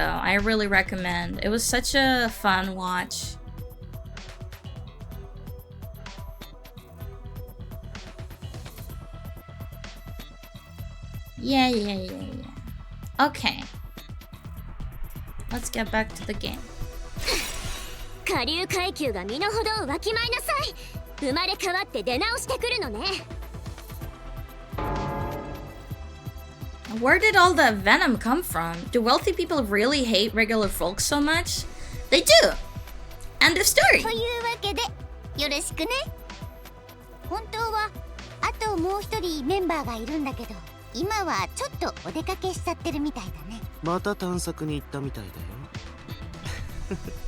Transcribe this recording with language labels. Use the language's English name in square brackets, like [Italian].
[English] I really recommend. It was such a fun watch. Yeah. Okay. Let's get back to the game. [Japanese] 下流階級が身の程をわきまえなさい。生まれ変わって出直してくるのね。 [English] Where did all the venom come from? Do wealthy people really hate regular folks so much? They do! End of story! [Japanese] というわけでよろしくね。本当はあともう一人メンバーがいるんだけど今はちょっとお出かけしちゃってるみたいだね。また探索に行ったみたいだよ。